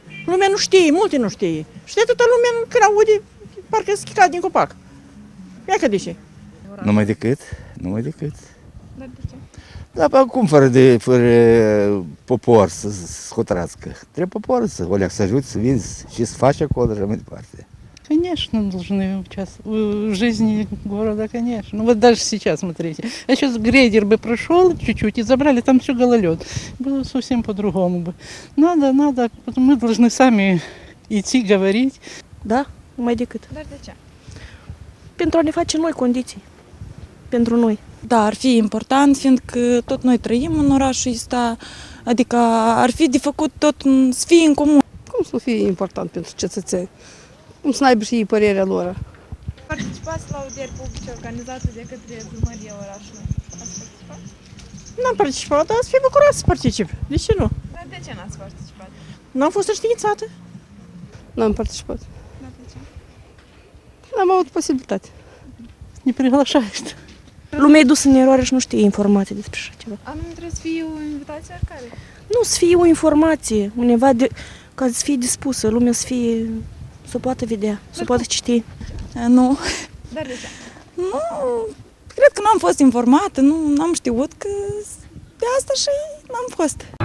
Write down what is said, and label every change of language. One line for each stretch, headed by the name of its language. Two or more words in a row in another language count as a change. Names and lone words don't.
Romanian: Lumea nu știe, multe nu știe. Și de atâta lumea când aude, parcă se chicat din copac. Ia că de ce? Numai decât. Numai decât. Dar de ce? Dar cum fără popor să hotărască? Trebuie poporul să să ajute, să vinzi și să faci acolo și mai departe.
Russian: Конечно, должны в жизни города, конечно. Ну вот даже сейчас, смотрите. А сейчас грейдер бы прошел чуть-чуть и забрали, там все гололед. Было совсем по-другому бы. Надо, мы должны сами идти, говорить.
Romanian: Da, numai decât. Dar de ce? Pentru a ne face noi condiții. Pentru noi. Da, ar fi important, fiindcă tot noi trăim în orașul ăsta, adică ar fi de făcut tot să fie în comun. Cum să fie important pentru cetățeni. Cum să n-aibă și ei părerea lor. Participați la audieri publice organizate de către primăria orașului? Ați participat? N-am participat, dar să fie bucuros să particip. De ce nu? Dar de ce n-ați participat? N-am fost înștiințată. N-am participat. Dar de ce? N-am avut posibilitate.
Russian: Не приглашаешь.
Romanian: Lumea e dusă în eroare și nu știe informații despre așa ceva. Nu trebuie să fie o invitație oricare? Nu, să fie o informație, undeva ca să fie dispusă, lumea să o poată vedea, să o poată citi. Nu. Dar de ce? Nu, cred că nu am fost informată, nu am știut că de asta și n-am fost.